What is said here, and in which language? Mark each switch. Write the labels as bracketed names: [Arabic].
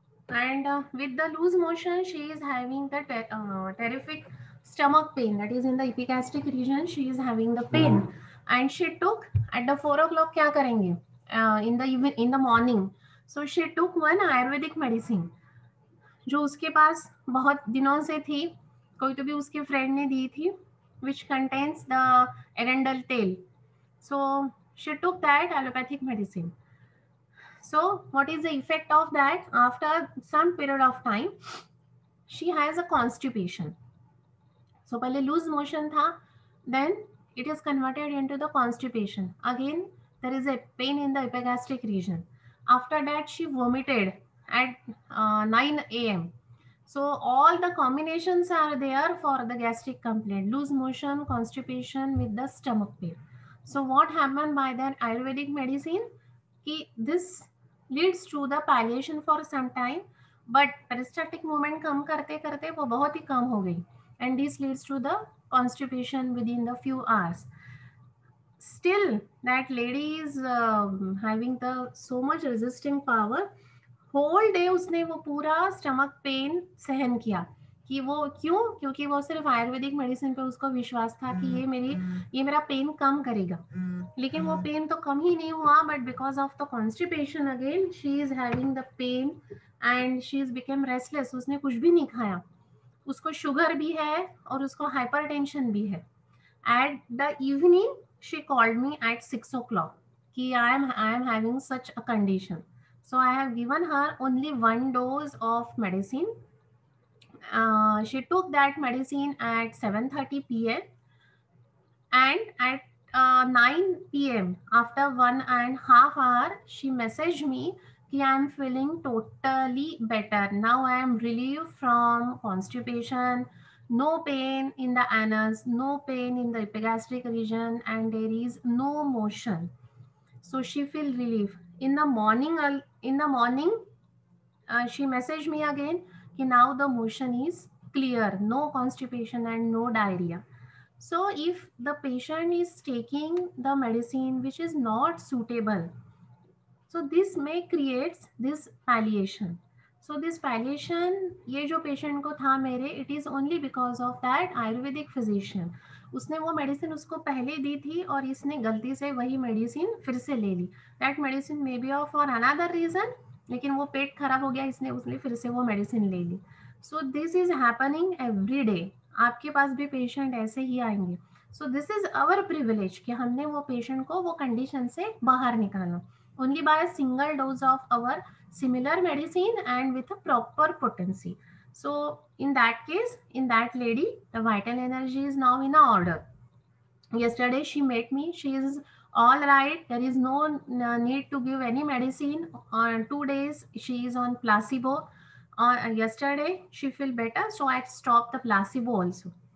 [English] And with the loose motion she is having the terrific stomach pain, that is in the epigastric region. She is having the pain, and she took at the 4 o'clock [Hindi] क्या करेंगे [English] in the morning. So she took one Ayurvedic medicine [Hindi] जो उसके पास बहुत दिनों से थी, कोई तो भी उसके फ्रेंड ने दी थी, [English] which contains the arundel tail. So she took that allopathic medicine. So what is the effect of that? After some period of time, she has a constipation. So [Hindi] पहले [English] loose motion [Hindi] था, [English] then it is converted into the constipation. Again, there is a pain in the epigastric region. After that, she vomited at 9 a.m. So all the combinations are there for the gastric complaint: loose motion, constipation with the stomach pain. So what happened by that Ayurvedic medicine? This leads to the palliation for some time, but peristaltic movement [Hindi] कम करते करते वो बहुत ही कम हो गई, [English] and this leads to the constipation within the few hours. Still that lady is having the so much resisting power. Whole day [Hindi] उसने वो पूरा stomach pain सहन किया. कि वो क्यों? क्योंकि वो सिर्फ आयुर्वेदिक मेडिसिन पे उसको विश्वास था कि ये मेरा पेन कम करेगा. लेकिन वो पेन तो कम ही नहीं हुआ, [English] But because of the constipation again she is having the pain and she is become restless. [Hindi] उसने कुछ भी नहीं खाया, उसको शुगर भी है और उसको हाइपरटेंशन भी है. [English] At the evening she called me at 6 o'clock कि I am having such a condition. So I have given her only 1 dose of medicine. She took that medicine at 7:30 p.m. and at 9 p.m. after 1.5 hours, she messaged me that I am feeling totally better. Now I am relieved from constipation, no pain in the anus, no pain in the epigastric region, and there is no motion. So she feel relief. In the morning, she messaged me again that now the motion is clear, no constipation and no diarrhea. So if the patient is taking the medicine which is not suitable, so this may creates this palliation. So this palliation, [Hindi] ये जो patient को था मेरे, [English] it is only because of that Ayurvedic physician. [Hindi] उसने वो medicine उसको पहले दी थी और इसने गलती से वही मेडिसिन फिर से ले ली. [English] that medicine may be of for another reason, [Hindi] लेकिन वो पेट खराब हो गया, इसने उसने फिर से वो मेडिसिन ले ली. [English] So this is happening every day. [Hindi] आपके पास भी पेशेंट ऐसे ही आएंगे. [English] so this is our privilege [Hindi] कि हमने वो पेशेंट को वो कंडीशन से बाहर निकाला [English] Only by a single dose of our similar medicine and with a proper potency. So in that case, in that lady, the vital energy is now in order. Yesterday she met me, she is all right, there is no need to give any medicine. On 2 days she is on placebo. Yesterday she feel better, so I stopped the placebo also.